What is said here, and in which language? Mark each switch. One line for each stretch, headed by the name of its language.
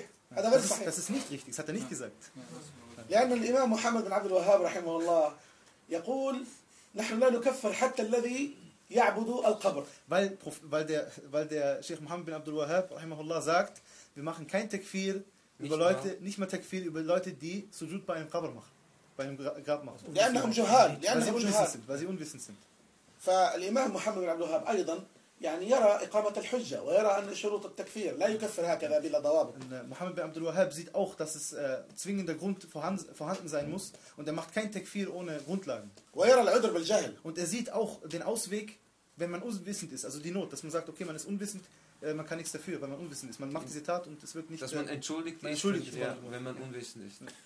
German: Das ist nicht richtig, das hat er nicht gesagt.
Arabic: لأن الإمام محمد بن عبد الوهاب رحمه الله يقول نحن لا نكفر حتى الذي يعبد القبر.
German: Weil der Sheikh Muhammad bin Abdul Wahhab rahimahullah sagt, wir machen kein Takfir über Leute, nicht mal Takfir über Leute, die Sujud bei einem Qabr machen, bei einem Grab machen. Weil sie unwissend sind.
Arabic: فالإمام محمد بن عبد الوهاب أيضا يعني يرى إقامة الحجة ويرى أن شروط التكفير لا يكفر هكذا بلا ضوابط.
German: محمد بن عبد الوهاب sieht auch, dass es zwingender Grund vorhanden sein muss und er macht kein Takfir ohne Grundlagen.
Arabic: ويرى العذر بالجهل.
German: Und er sieht auch den Ausweg, wenn man unwissend ist, also die Not, dass man sagt, okay, man ist unwissend, man kann nichts dafür, weil man unwissend ist. Man macht diese Tat und es wird nicht. Dass man entschuldigt wird, wenn man unwissend ist.